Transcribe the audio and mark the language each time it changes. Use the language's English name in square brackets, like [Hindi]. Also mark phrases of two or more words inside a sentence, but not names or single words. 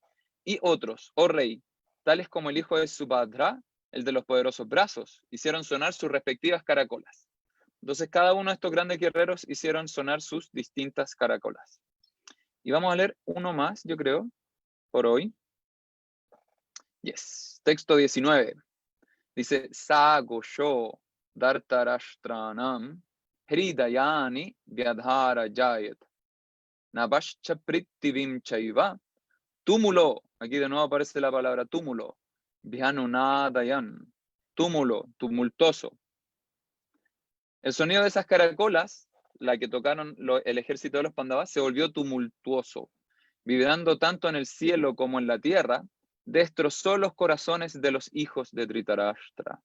[Spanish] Y otros, oh rey, tales como el hijo de Subhadra, el de los poderosos brazos, hicieron sonar sus respectivas caracolas. Entonces cada uno de estos grandes guerreros hicieron sonar sus distintas caracolas. Y vamos a leer uno más, yo creo, por hoy. Yes. Texto 19. Dice, [Sanskrit] स घोषो धार्तराष्ट्राणां हृदयानि व्यदारयत् नभश्च पृथिवीं चैव तुमुलो. [Spanish] Aquí de nuevo aparece la palabra túmulo. Vyanunadayan. Túmulo, tumultuoso. El sonido de esas caracolas, la que tocaron el ejército de los Pandavas, se volvió tumultuoso. Vibrando tanto en el cielo como en la tierra, destrozó los corazones de los hijos de Dhritarashtra.